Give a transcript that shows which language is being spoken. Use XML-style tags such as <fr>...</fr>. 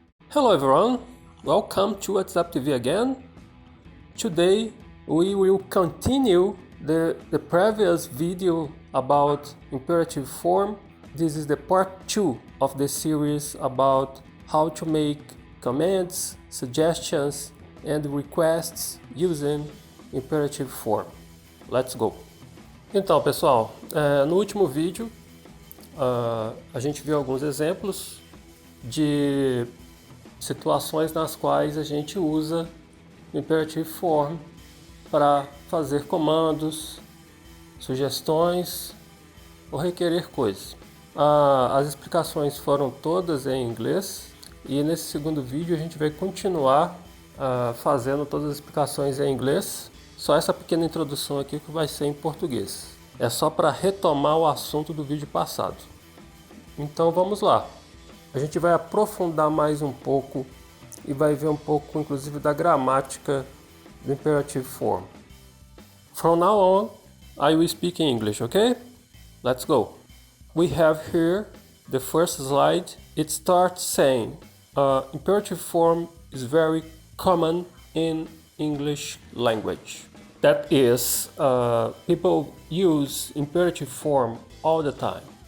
<en>Hello everyone, welcome to WhatsApp TV again. Today we will continue the previous video about imperative form. This is the part 2 of the series about how to make commands, suggestions and requests using imperative form. Let's go!</en> <pt>Então pessoal, no último vídeo a gente viu alguns exemplos de situações nas quais a gente usa o imperative form para fazer comandos, sugestões ou requerer coisas. As explicações foram todas em inglês e nesse segundo vídeo a gente vai continuar fazendo todas as explicações em inglês. Só essa pequena introdução aqui que vai ser em português. É só para retomar o assunto do vídeo passado. Então vamos lá. A gente vai aprofundar mais um pouco e vai ver um pouco inclusive da gramática do imperative form.</pt> <en>From now on, I will speak in English, okay? Let's go. We have here the first slide. It starts saying imperative form is very common in English language. That is, people use imperative form all the time.</en>